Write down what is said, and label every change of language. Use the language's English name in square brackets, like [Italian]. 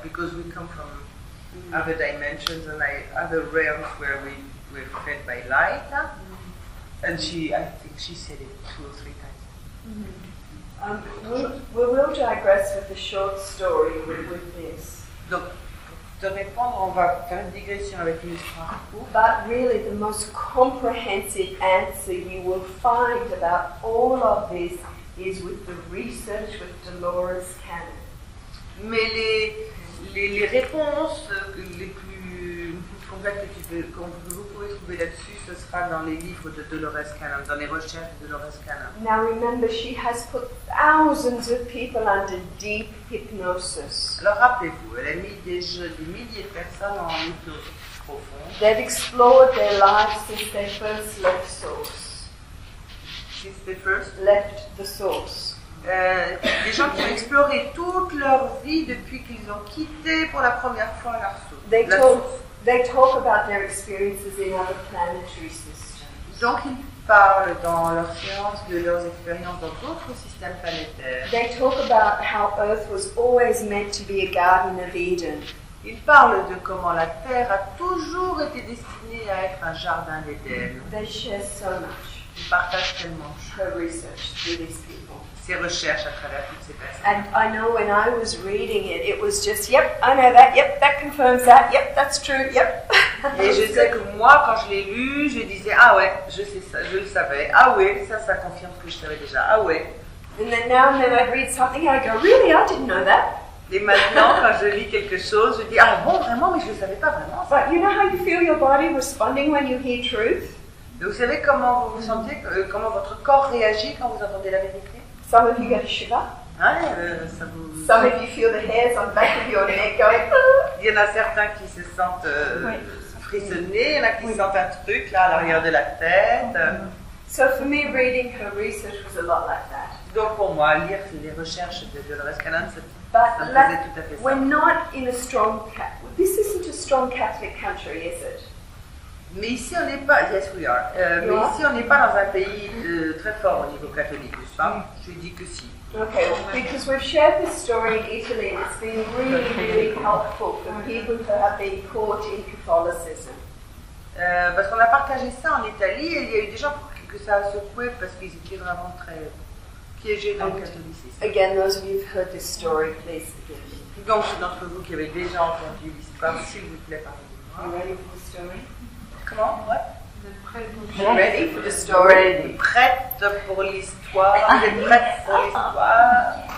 [English] Because we come from other dimensions and other realms where we're fed by light. And I think she said it 2 or 3 times. We will digress with the short story with this. [French] Donc, de répondre, on va faire une digression avec une histoire courte. [English] But really, the most comprehensive answer you will find about all of this is with the research with Dolores Cannon. [French] Mais les réponses les plus complètes que vous pouvez trouver là-dessus, ce sera dans les livres de Dolores Cannon, dans les recherches de Dolores Cannon. [English] Now remember, she has put thousands of people under deep hypnosis. [French] Alors rappelez-vous, elle a mis des milliers de personnes en hypnose profonde. [English] They've explored their lives since they first left source. Since they first left the source. [French] Des gens qui ont exploré toute leur vie depuis qu'ils ont quitté pour la première fois leur source. [English] They talk about their experiences in other planetary systems. [French] Donc ils parlent dans leurs séances de leurs expériences dans d'autres systèmes planétaires. [English] They talk about how Earth was always meant to be a Garden of Eden. [French] Ils parlent de comment la Terre a toujours été destinée à être un jardin d'Éden. [English] They share so much. [French] Ils partagent tellement [English] her research through these people. [French] Ses recherches à travers toutes ces personnes. [English] And I know when I was reading it, it was just, yep, I know that, yep, that confirms that, yep, that's true, yep. [French] Et je sais que moi, quand je l'ai lu, je disais, ah ouais, je sais ça, je le savais, ah ouais, ça confirme ce que je savais déjà, ah ouais. [English] And then now and then I'd read something and I'd go, really, I didn't know that. [French] Et maintenant, quand je lis quelque chose, je dis, ah bon, vraiment, mais je ne le savais pas vraiment. [English] But you know how you feel your body responding when you hear truth? [French] Et vous savez comment vous vous sentez, comment votre corps réagit quand vous entendez la vérité? [English] Some of you get a shiver. [French] Ça vous... [English] Some of you feel the hairs on the back of your neck going. [French] Il y en a certains qui se sentent frissonner, il y en a qui sentent un truc là à l'arrière de la tête. [English] So for me, reading her research was a lot like that. [French] Donc pour moi, lire les recherches de Dolores Cannon, ça faisait tout à fait ça. [English] We're not in a strong this isn't a strong Catholic country, is it? [French] Mais ici on n'est pas, [English] yes we are, [French] mais ici on n'est pas dans un pays très fort au niveau catholique, n'est-ce pas? Je dis que si. [English] Okay, because we've shared this story in Italy and it's been really, really helpful for people who have been caught in Catholicism. [French] Parce qu'on a partagé ça en Italie et il y a eu des gens que ça a secoué parce qu'ils étaient vraiment très piégés dans le catholicisme. [English] Again, those of you who've heard this story, please forgive me. [French] Donc ceux d'entre vous qui avez déjà entendu l'histoire, s'il vous plaît, pardonnez-moi. [English] You ready for the story? [French] Comment? [English] What? Ready for the story? [French] Prête pour l'histoire? Vous êtes prête pour l'histoire?